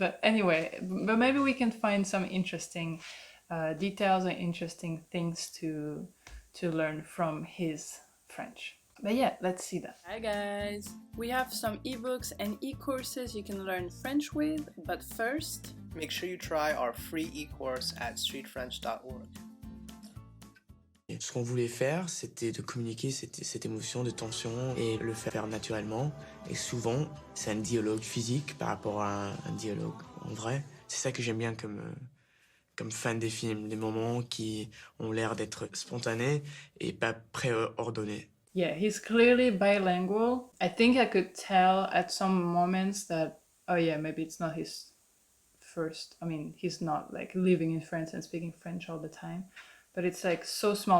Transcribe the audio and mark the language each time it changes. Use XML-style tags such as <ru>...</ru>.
<en>But anyway, but maybe we can find some interesting details and interesting things to learn from his French. But yeah, let's see that. Hi guys! We have some ebooks and e-courses you can learn French with, but first, make sure you try our free e-course at StreetFrench.org.</en> <fr>Ce qu'on voulait faire, c'était de communiquer cette émotion de tension et le faire naturellement. Et souvent, c'est un dialogue physique par rapport à un dialogue en vrai. C'est ça que j'aime bien comme fan des films, des moments qui ont l'air d'être spontanés et pas préordonnés.</fr> <en>Yeah, he's clearly bilingual. I think I could tell at some moments that, oh yeah, maybe it's not his first, he's not like living in France and speaking French all the time, but it's like so small.</en>